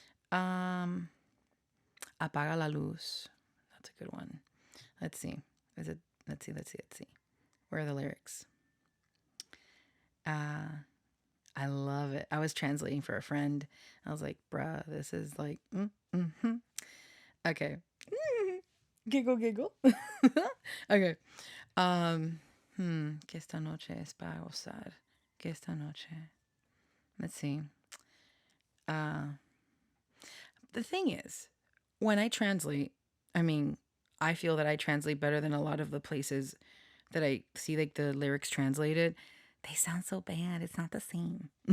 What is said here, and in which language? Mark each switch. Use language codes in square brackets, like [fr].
[en] Um [es] Apaga la luz. [en] That's a good one. Let's see. Is it let's see. Where are the lyrics? I love it. I was translating for a friend. I was like, bruh, this is like mm-hmm. Okay. Giggle giggle. Okay. [es] Que esta noche es para gozar. Que esta noche. [en] Let's see. The thing is, when I translate, I mean, I feel that I translate better than a lot of the places that I see like the lyrics translated. They sound so bad. It's not the same.